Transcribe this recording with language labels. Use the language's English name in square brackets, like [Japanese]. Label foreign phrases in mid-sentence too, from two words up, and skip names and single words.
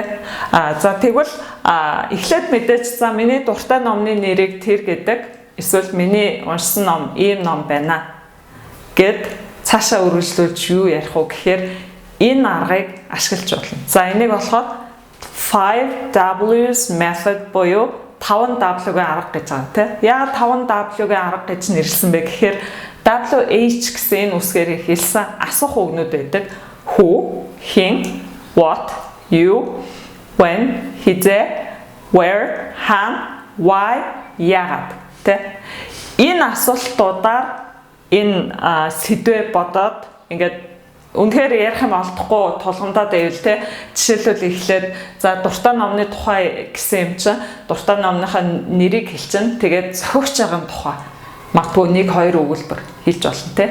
[Mongolian] За тэгвэл эхлээд мэдээж за миний дуртай номны нэрийг тэр гэдэг эсвэл миний уншсан ном ийм ном байна гэд цаашаа үргэлжлүүлж юу ярих вэ гэхээр энэ аргыг ашиглаж болно. За энийг болохоор [English] 5Ws method [Mongolian] буюу 5W-гийн арга гэж байгаа тийм. Яагаад 5W-гийн арга гэж нэрлсэн бэ гэхээр WH гэсэн энэ үсгээр хэлсэн асуух үгнүүд байдаг. [English] Who, хэн, what, you, when, хизээ, where, хаана, why, [Mongolian] яагаад тийм. Энэ асуултуудаар энэ сэдвээ бодоод ингээд үнэхээр ярих юм олдохгүй тулгамдаад байвал те жишээлбэл эхлээд за дуртай номны тухай гэсэн юм чинь дуртай номныхаа нэрийг хэлчин тэгээд зохиогч байгаа тухай магадгүй 1-2 өгүүлбэр хэлж болно те.